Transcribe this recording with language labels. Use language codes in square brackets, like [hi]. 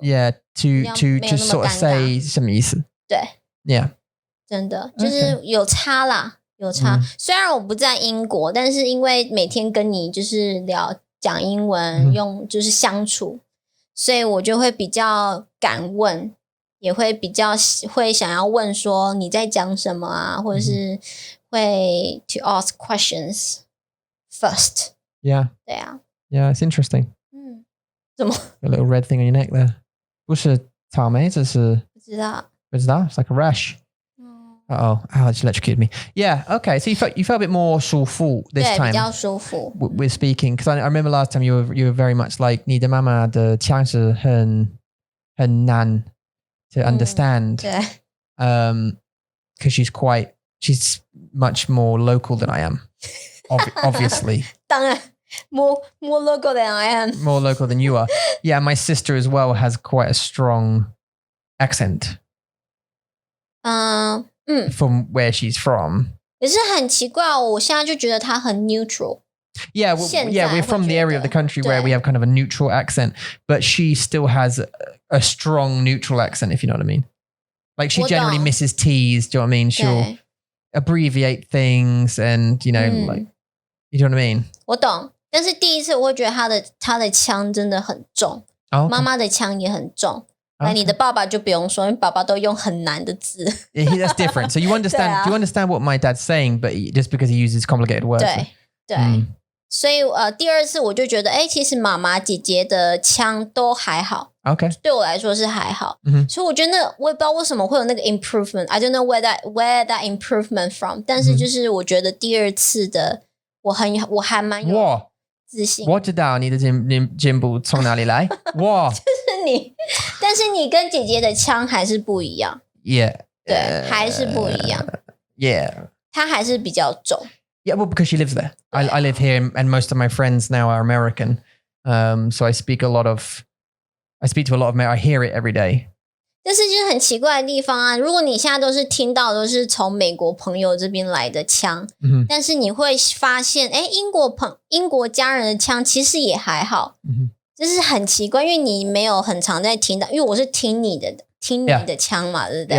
[en] Yeah, to sort of say [zh] 什么意思？对。 [en] Yeah. [zh] 真的就是有差啦，有差。虽然我不在英国，但是因为每天跟你就是讲英文，用就是相处，所以我就会比较敢问，也会比较会想要问说你在讲什么啊，或者是会 [en] to ask questions first. Yeah. [zh] 对啊。 [en] Yeah, it's interesting. [zh] 怎么 [en] ？A little red thing on your neck there. [zh] 不是草莓，这是不知道。 [en] It's like a rash. Ow, it's electrocuted me. Yeah, okay. So you felt a bit more 舒服 this time. [zh] 比较舒服。 [en] With speaking, because I remember last time you were very much like [zh] 你的妈妈的腔是很难 [en] to understand. [zh] 对。 [en] Because she's much more local than I am. Obviously. [zh] 当然。 [en] More local than I am. More local than you are. Yeah, my sister as well has quite a strong accent. From where she's from. [zh] 可是很奇怪，我现在就觉得她很 neutral. [en] Yeah, we're from the area of the country where we have kind of a neutral accent, but she still has a strong neutral accent, if you know what I mean. Like she generally misses T's, do you know what I mean? She'll abbreviate things and, you know, like, you know what I mean? [zh] 我懂。但是第一次我会觉得他的腔真的很重，妈妈的腔也很重。你的爸爸就不用说，因为爸爸都用很难的字。 [en] Yeah, that's different. So you understand? Do you understand what my dad's saying? But just because he uses complicated words. [zh] 对。所以第二次我就觉得，其实妈妈姐姐的腔都还好。 [en] Okay. [zh] 对我来说是还好。所以我觉得我也不知道为什么会有那个 improvement. [en] I don't know where that improvement from. [zh] 但是就是我觉得第二次的我还蛮有。自信。我知道你的进步从哪里来。哇，就是你，但是你跟姐姐的腔还是不一样。 [en] Yeah， [zh] 对，还是不一样。 [en] Yeah， [zh] 她还是比较重。 [en] Yeah, well, because she lives there. I live here, and most of my friends now are American. So I speak to a lot of. I hear it every day. [zh] 但是就是很奇怪的地方啊！如果你现在都是听到都是从美国朋友这边来的腔，但是你会发现，英国家人的腔其实也还好，就是很奇怪，因为你没有很常在听到，因为我是听你的腔嘛，对不对？